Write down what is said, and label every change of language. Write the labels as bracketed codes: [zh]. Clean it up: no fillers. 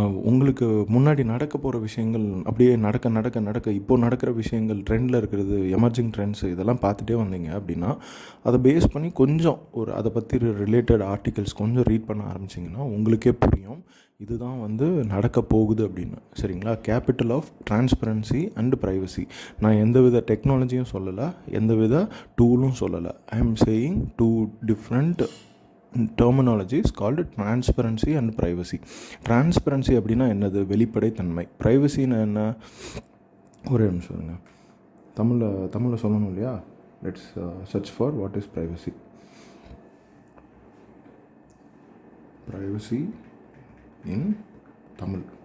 [ta] உங்களுக்கு முன்னாடி நடக்க போகிற விஷயங்கள் அப்படியே நடக்க இப்போது நடக்கிற விஷயங்கள், ட்ரெண்டில் இருக்கிறது, எமர்ஜிங் ட்ரெண்ட்ஸு, இதெல்லாம் பார்த்துட்டே வந்தீங்க அப்படின்னா, அதை பேஸ் பண்ணி கொஞ்சம் அதை பற்றி ரிலேட்டட் ஆர்டிகல்ஸ் கொஞ்சம் ரீட் பண்ண ஆரம்பிச்சிங்கன்னா உங்களுக்கே புரியும் இதுதான் வந்து நடக்க போகுது அப்படின்னு. சரிங்களா? [en] Capital of transparency and privacy. [ta] நான் எந்தவித டெக்னாலஜியும் சொல்லலை, எந்தவித டூலும் சொல்லலை. [en] I am saying 2 different terminology is called transparency and privacy. [ta] Transparency அப்படின்னா என்னது? வெளிப்படைத்தன்மை. ப்ரைவசின்னா என்ன? ஒரே நிமிஷம் சொல்லுங்க, தமிழில் சொல்லணும் இல்லையா? [en] Let's search for what is privacy. Privacy in Tamil.